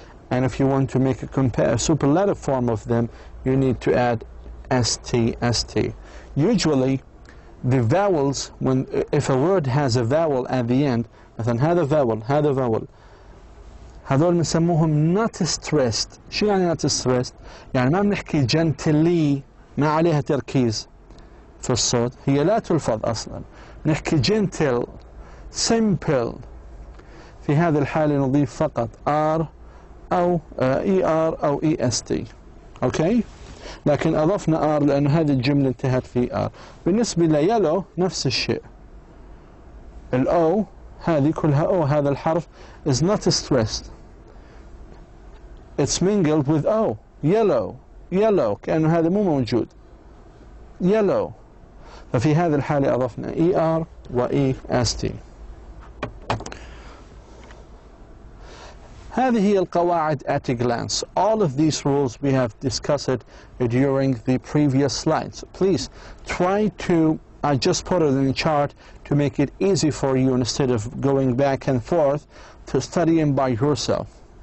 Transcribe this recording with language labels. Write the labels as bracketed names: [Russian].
[English] And if you want to make a superlative form of them, you need to add ST, ST. Usually, the vowels, if a word has a vowel at the end, [Arabic] مثلا هذا [English] vowel هذا vowel، [Arabic] هذول بنسموهم [English] not stressed. [Arabic] شو يعني [English] not stressed؟ [Arabic] يعني ما بنحكي gently، ما عليها تركيز في الصوت، هي لا تلفظ أصلا، نحكي gentle simple. في هذه الحالة نضيف فقط R أو ER أو EST. أوكي؟ لكن أضفنا R لأن هذه الجملة انتهت في R. بالنسبة ليلو نفس الشيء، الأو هذه كلها أو، هذا الحرف [English] is not stressed، it's mingled with O. [Arabic] yellow yellow كأنه هذا مو موجود yellow. ففي هذه الحالة أضفنا ER و EST. هذه هي القواعد [English] at a glance. All of these rules we have discussed during the previous slides. Please try to, I just put it in the chart to make it easy for you instead of going back and forth to studying by yourself.